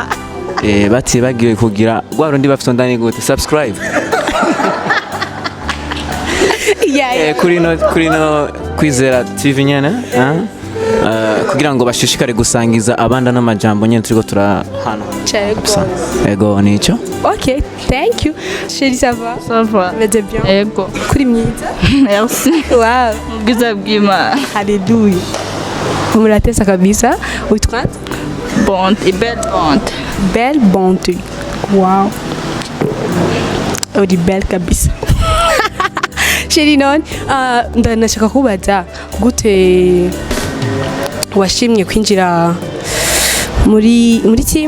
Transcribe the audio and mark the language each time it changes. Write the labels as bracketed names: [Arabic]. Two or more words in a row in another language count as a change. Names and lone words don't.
[Rundi] bati bagiye kugira gwarundi bafite ndani gute subscribe kuri no kwizera TV nyene kugira ngo bashishikare gusangiza abanda n'amajambo nyene turiko turahana ego nico [English] okay thank you [French] chérie ça va meze bien [Rundi] ego kuri myiza merci wow ubwiza bw'Imana haleluya muratesa kabisa witwa bonte [French] belle bonte [Rundi] wow uri belle kabisa chérie non ndanashaka kubaza gute washimye kwinjira muri team